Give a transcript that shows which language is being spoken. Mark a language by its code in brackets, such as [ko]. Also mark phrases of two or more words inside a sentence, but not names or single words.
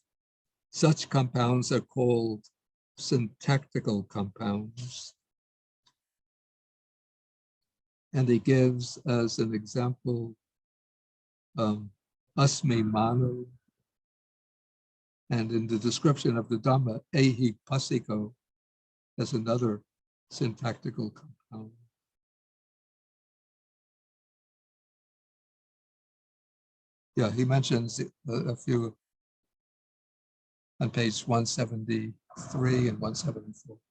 [en] Such compounds are called syntactical compounds. And he gives as an example asmi mano, and in the description of the Dhamma, ehi pasiko, as another syntactical compound. Yeah, he mentions a few on page 173 and 174.